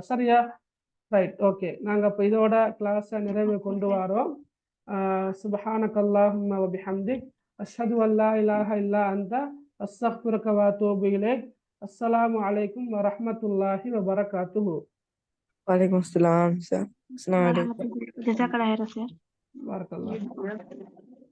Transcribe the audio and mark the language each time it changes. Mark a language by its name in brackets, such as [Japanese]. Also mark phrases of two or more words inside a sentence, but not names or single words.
[English] சரியா? right, okay. [Tamil] நாங்க இப்ப இதோட கிளாஸை நிறைவு கொண்டு வரோம். [Arabic] سبحانك اللهم وبحمدك أشهد أن لا إله إلا أنت أستغفرك وأتوب إليك. السلام عليكم ورحمة الله وبركاته. وعليكم السلام، sir. السلام عليكم. جزاك الله خير. بارك الله.